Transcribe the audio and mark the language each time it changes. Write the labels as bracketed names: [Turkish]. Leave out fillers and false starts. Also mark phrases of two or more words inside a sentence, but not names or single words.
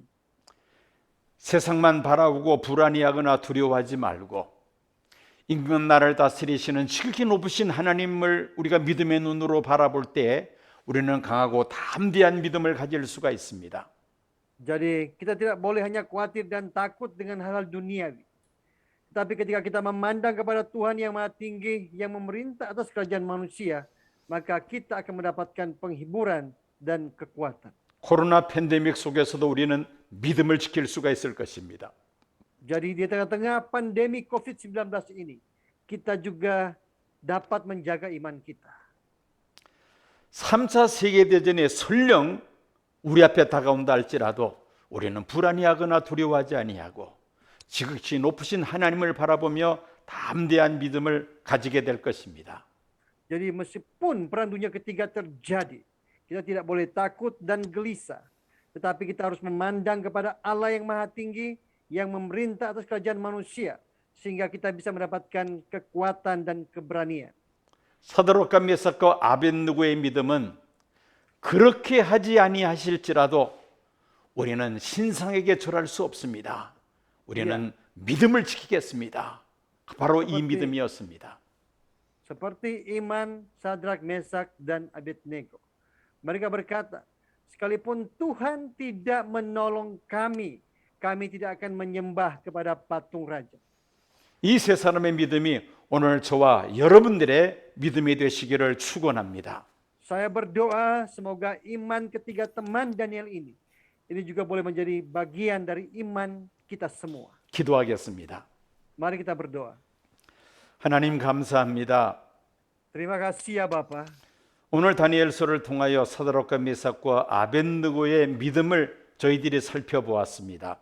[Korean] 세상만 바라보고 불안해하거나 두려워하지 말고 인간 나라를 다스리시는 지극히 높으신 하나님을 우리가 믿음의 눈으로 바라볼 때 우리는 강하고 담대한 믿음을 가질 수가 있습니다. [Indonesian] Jadi kita tidak boleh hanya khawatir dan takut dengan hal-hal duniawi. Tetapi ketika kita memandang kepada Tuhan yang maha tinggi yang memerintah atas kerajaan manusia, maka kita akan mendapatkan penghiburan dan kekuatan. [Korean] 코로나 팬데믹 속에서도 우리는 믿음을 지킬 수가 있을 것입니다. [Indonesian] Jadi di tengah-tengah pandemi COVID-19 ini, kita juga dapat menjaga iman kita. [Korean] 3차 세계대전이 설령 우리 앞에 다가온다 할지라도 우리는 불안해하거나 두려워하지 아니하고 지극히 높으신 하나님을 바라보며 담대한 믿음을 가지게 될 것입니다. [Indonesian] Jadi meskipun perang dunia ketiga terjadi, kita tidak boleh takut dan gelisah. Tetapi kita harus memandang kepada Allah yang maha tinggi yang memerintah atas kerajaan manusia sehingga kita bisa mendapatkan kekuatan dan keberanian. [Korean] 사드락과 메삭과 아벳느고의 믿음은 그렇게 하지 아니하실지라도 우리는 신상에게 절할 수 없습니다. 우리는 믿음을 지키겠습니다. 바로 이 믿음이었습니다. [Indonesian] Seperti iman Sadrak, Mesak, dan Abednego. Mereka berkata, sekalipun Tuhan tidak menolong kami, kami tidak akan menyembah kepada patung raja. [Korean] 이 세 사람의 믿음이 오늘 저와 여러분들의 믿음이 되시기를 축원합니다. [Indonesian] Saya berdoa semoga iman ketiga teman Daniel ini juga boleh menjadi bagian dari iman kita semua. [Korean] 기도하겠습니다. [Indonesian] Mari kita berdoa. [Korean] 하나님 감사합니다. [Indonesian] Terima kasih ya Bapa. [Korean] 오늘 다니엘서를 통하여 사드락과 메삭과 아벳느고의 믿음을 저희들이 살펴보았습니다.